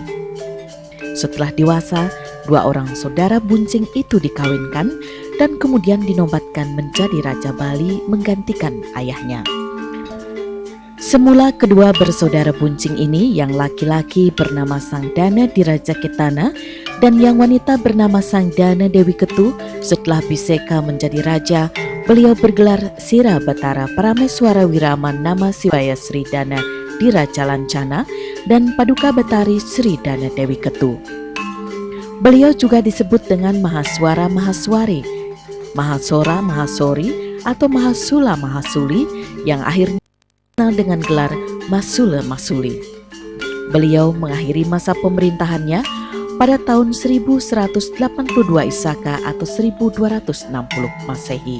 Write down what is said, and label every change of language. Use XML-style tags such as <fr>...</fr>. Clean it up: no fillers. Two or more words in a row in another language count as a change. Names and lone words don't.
<id>Setelah dewasa, 2 orang saudara Buncing itu dikawinkan dan kemudian dinobatkan menjadi Raja Bali menggantikan ayahnya. Semula kedua bersaudara Buncing ini, yang laki-laki bernama Sang Dana Diraja Ketana dan yang wanita bernama Sang Dana Dewi Ketu, setelah Biseka menjadi raja, beliau bergelar Sira Batara Parameswara Wirama Nama Siwaya Sri Dana Diraja Lancana dan Paduka Batari Sri Dana Dewi Ketu. Beliau juga disebut dengan Mahaswara Mahaswari, Mahasora Mahasori atau Mahasula Mahasuli yang akhirnya dikenal dengan gelar Masula Masuli. Beliau mengakhiri masa pemerintahannya pada tahun 1182 Isaka atau 1260 Masehi.</id>